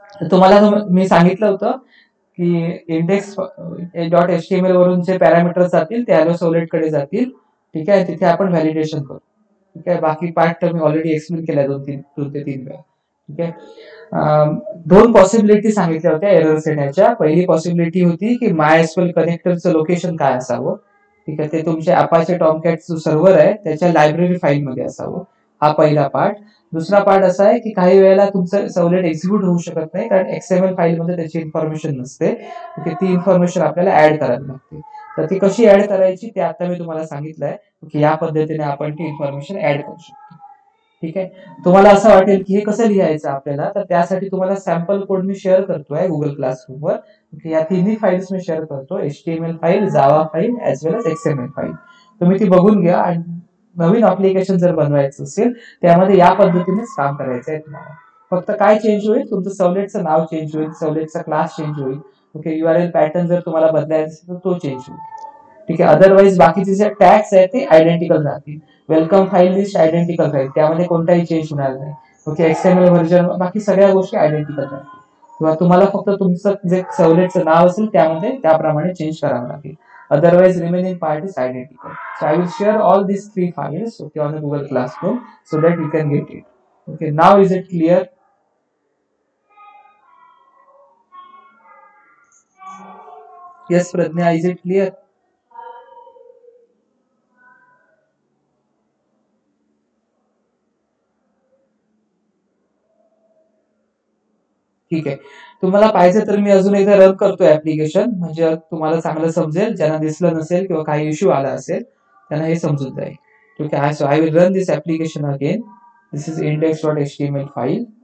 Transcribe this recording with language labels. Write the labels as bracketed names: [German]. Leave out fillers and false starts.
[Marathi] तुम्हाला मी सांगितलं होतं की इंडेक्स डॉट HTML वरून जे पॅरामीटर्स जातील ते हॅलो सॉलिड कडे जातील. ठीक आहे, तिथे आपण व्हॅलिडेशन करू. ठीक आहे, बाकी पार्ट तर मी ऑलरेडी एक्सप्लेन केलाय 2 ते 3 वेळा. ठीक आहे. दोन पॉसिबिलिटी सांगितल्या होत्या एरर येण्याच्या. पहिली पॉसिबिलिटी होती की MySQL कनेक्टरचं लोकेशन काय असावं. ठीक आहे, ते तुमच्या अपाचे टॉमकॅट जो सर्व्हर आहे त्याच्या लायब्ररी फाईल मध्ये असावं. हा पहिला पार्ट. दुसरा पार्ट असा आहे की काही वेळेला तुमचं सवलेट एक्झिक्यूट होऊ शकत नाही कारण XML फाईल मध्ये त्याची इन्फॉर्मेशन नसते. ती इन्फॉर्मेशन आपल्याला ऍड करावी लागते. तर ती कशी ऍड करायची ते आता मी तुम्हाला सांगितलंय की या पद्धतीने आपण ती इन्फॉर्मेशन ऍड करू शकतो. ठीक आहे. तुम्हाला असं वाटेल की हे कसं लिहायचं आपल्याला, तर त्यासाठी तुम्हाला सॅम्पल कोड मी शेअर करतोय गुगल क्लासरूमवर. या तिन्ही फाईल्स मी शेअर करतो, HTML फाईल, जावा फाईल ऍज वेल एज XML फाईल. तुम्ही ती बघून घ्या आणि नवीन अप्लिकेशन जर बनवायचं असेल त्यामध्ये या पद्धतीनेच काम करायचं आहे तुम्हाला. फक्त काय चेंज होईल, तुमचं सवलेटचं नाव चेंज होईल, सवलेटचा क्लास चेंज होईल. ओके, URL पॅटर्न जर तुम्हाला बदलायचा असेल तर तो चेंज होईल. ठीक आहे. अदरवाईज बाकीचे जे टॅग्स आहेत ते आयडेंटिकल राहतील. वेलकम फाईल लिस्ट आयडेंटिकल राहील, त्यामध्ये कोणताही चेंज होणार नाही. ओके, XML व्हर्जन बाकी सगळ्या गोष्टी आयडेंटिकल राहतील. किंवा तुम्हाला फक्त तुमचं जे सवलेटचं नाव असेल त्यामध्ये त्याप्रमाणे चेंज करावं लागेल. [English] Otherwise, remaining part is identical. So I will share all these 3 files, okay, on the Google Classroom so that you can get it. Okay, now is it clear? Yes, Pradnya, is it clear? [Marathi] ठीक आहे. तुम्हाला पाहिजे तर मी अजून एकदा run करतो application, म्हणजे तुम्हाला चांगलं समजेल. ज्यांना दिसलं नसेल किंवा काही इश्यू आला असेल त्यांना हे समजून जाईल. ठीक आहे. [English] So I will run this application again. This is index.html file.